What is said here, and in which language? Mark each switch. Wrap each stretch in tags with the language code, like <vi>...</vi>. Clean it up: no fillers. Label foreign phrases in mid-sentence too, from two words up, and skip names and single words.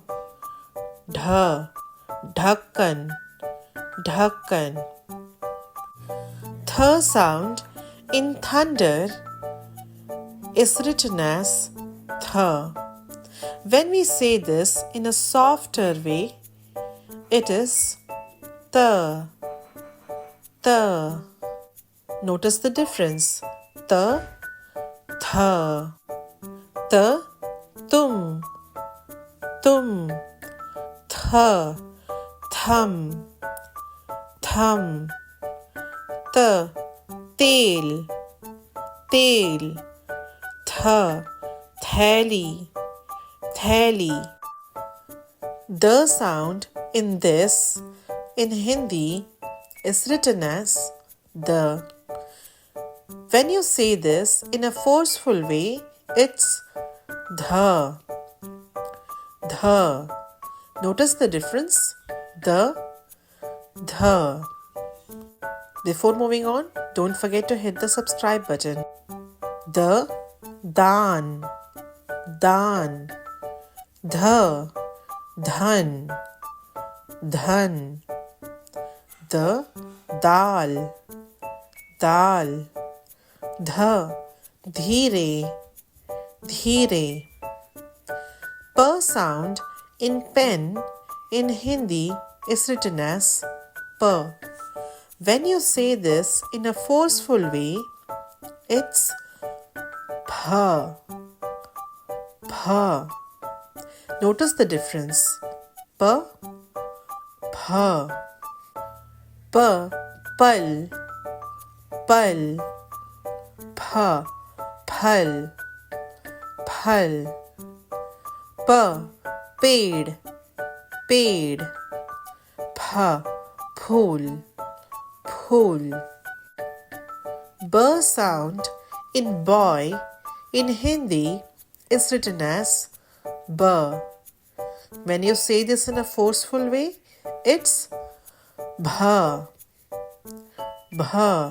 <hi>Dh, dhakkan, dhakkan.</hi> <en>Th sound in thunder is written as Th. When we say this in a softer way, it is</en> <hi>Th, Th.</hi> <en>Notice the difference. Th,</en> <hi>Tha. Th, tum, tum. Tha, thum, thum. Th, tel, tel. Th, thali, thali.</hi> <en>The sound in this in Hindi is written as the. When you say this in a forceful way, it's</en> <hi>dha, dha.</hi> <en>Notice the difference?</en> <hi>The, dha.</hi> <en>Before moving on, don't forget to hit the subscribe button.</en> <hi>The, dan, dan. Dha, dhan, dhan. The, dal, dal. Dha, dheere, dheere.</hi> <en>P sound in pen in Hindi is written as P. When you say this in a forceful way, it's</en> <hi>Pha, Pha.</hi> <en>Notice the difference.</en> <hi>P, Pha. P, pal, pal. Pha, phal, phal. P, paid, paid. Pha, phool, phool.</hi> <en>B sound in boy in Hindi is written as B. When you say this in a forceful way, it's</en> <hi>bha, bha.</hi>